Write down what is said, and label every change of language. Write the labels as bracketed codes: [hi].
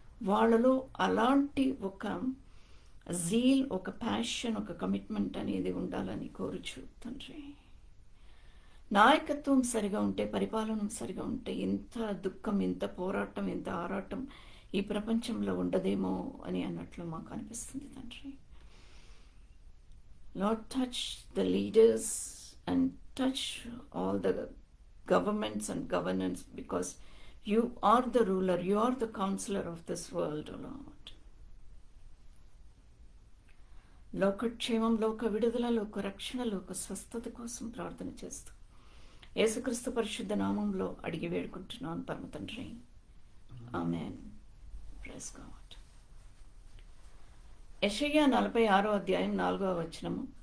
[te] వాళ్ళలో అలాంటి ఒక జీల్, ఒక ప్యాషన్, ఒక కమిట్మెంట్ అనేది ఉండాలని కోరుచు తండ్రి. నాయకత్వం సరిగా ఉంటే, పరిపాలన సరిగా ఉంటే ఇంత దుఃఖం, ఇంత పోరాటం, ఇంత ఆరాటం ఈ ప్రపంచంలో ఉండదేమో అని అన్నట్లు మాకు అనిపిస్తుంది తండ్రి. [en] Lord, touch the leaders and touch all the governments and governance, because you are the ruler, you are the counselor of this world, O Lord. [te] లోకక్షేమం, లోక విడుదల, లోక రక్షణ, లోక స్వస్థత కోసం ప్రార్థన చేస్తూ యేసుక్రీస్తు పరిశుద్ధ నామంలో అడిగి వేడుకుంటున్నాను పరమ తండ్రి. ఆమేన్. [en] Praise God. [te] యెషయా 46వ అధ్యాయం 4వ వచనము.